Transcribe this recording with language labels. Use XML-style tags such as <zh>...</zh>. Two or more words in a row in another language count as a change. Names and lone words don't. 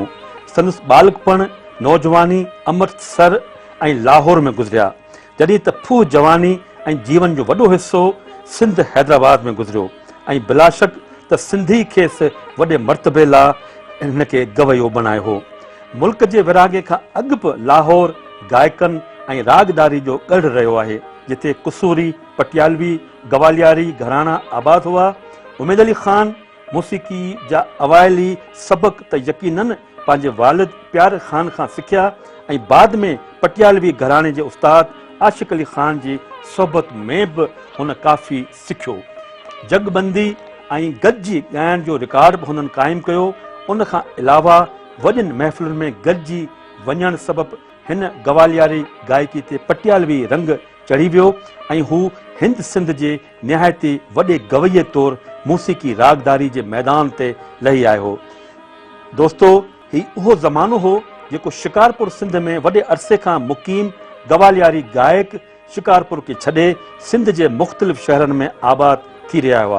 <sd>संदसि बालकपण, नौजवानी अमृतसर ऐं लाहौर में गुज़रिया, जॾहिं त फूह जवानी ऐं जीवन जो वॾो हिसो सिंध हैदराबाद में गुज़रियो ऐं बिलाशक त सिंधी खेसि वॾे मर्तबे लाइ हिनखे गवैयो बणायो हो। मुल्क जे विरागे खां अॻु बि लाहौर गायकनि ऐं रागदारी जो गढ़ रहियो आहे, जिथे कुसूरी, पटियालवी, गवालियारी घराना आबाद हुआ। उमेद अली ख़ान मौसीक़ी जा अवाइली सबक त यकीनन पंहिंजे वालिद प्यारे ख़ान खां सिखिया ऐं बाद में पटियालवी घराणे जे उस्ताद आशिक़ अली ख़ान जी सोबत में बि हुन काफ़ी सिखियो। जगबंदी ऐं गॾिजी ॻाइण जो रिकॉर्ड बि हुननि क़ाइमु कयो। उन खां अलावा वॾनि महफ़िलुनि में गॾिजी वञण सबबि हिन गवालियारी गायकी ते पटियालवी रंग चढ़ी वियो ऐं हू हिंद सिंध जे निहायती वॾे गवैये तौरु मौसीक़ी रागदारी जे मैदान ते लही आयो हो। दोस्तो, ही उहो ज़मानो हो जेको शिकारपुर सिंध में वॾे अरसे खां मुक़ीम गवालियारी गायक शिकारपुर खे छॾे सिंध जे मुख़्तलिफ़ शहरनि में आबाद थी रहिया हुआ।</sd>